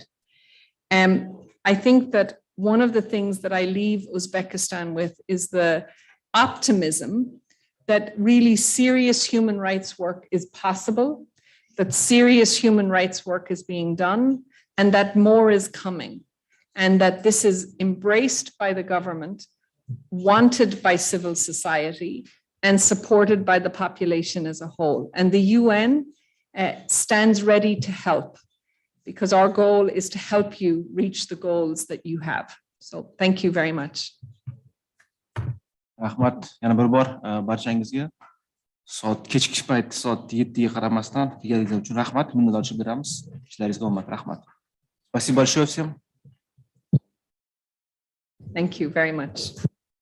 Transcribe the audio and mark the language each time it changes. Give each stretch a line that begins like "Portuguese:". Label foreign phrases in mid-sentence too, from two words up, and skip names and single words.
English: I think that one of the things that I leave Uzbekistan with is the optimism that really serious human rights work is possible, that serious human rights work is being done, and that more is coming, and that this is embraced by the government, wanted by civil society, and supported by the population as a whole. And the UN stands ready to help, because our goal is to help you reach the goals that you have. So thank you very much.
Uzbek: Rahmat, yana bir bor barchangizga kechki payt soat 7 ga qaramasdan kelganingiz uchun rahmat, minnatdorchilik beramiz. ishlaringizga omad. Rahmat.
Russian: Спасибо большое всем.
English: Thank you very much.